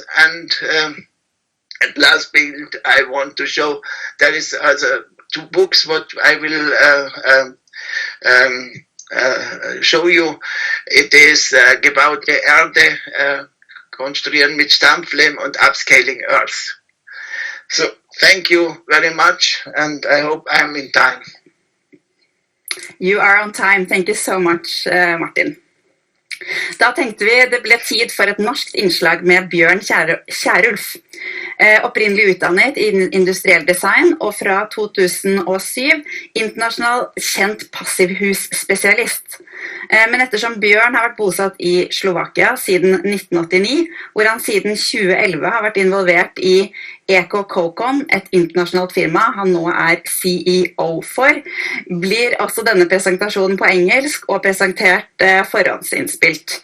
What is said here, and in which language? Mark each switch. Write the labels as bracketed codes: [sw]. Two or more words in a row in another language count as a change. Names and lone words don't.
[en] And at last build I want to show there is also 2 books what I will show you. It is about the [de] Erde, konstruieren mit Stampflehm [en] und upscaling earth. So thank you very much, and I hope I'm in time. You are on time. Thank you so much, Martin. [no] Da tenkte vi det ble tid for et norskt innslag med Bjørn Kierulf. Opprinnelig utdannet i industriell design og fra 2007 internasjonal kjent passivhusspesialist. Men ettersom Bjørn har vært bosatt i Slovakia siden 1989, hvor han siden 2011 har vært involvert i EcoCocon, et internasjonalt firma han nå er CEO for, blir også denne presentasjonen på engelsk og presentert forhåndsinnspilt.